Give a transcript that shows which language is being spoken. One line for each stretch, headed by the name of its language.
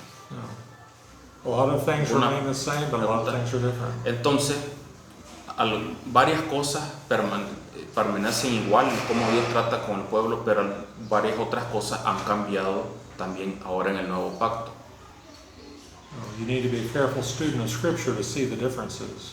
English: No. A lot of things remain the same, but a lot of things are different.
Spanish: Entonces, varias cosas permanecen igual en cómo Dios trata con el pueblo, pero varias otras cosas han cambiado también ahora en el nuevo pacto.
English: You need to be a careful student of Scripture to see the differences.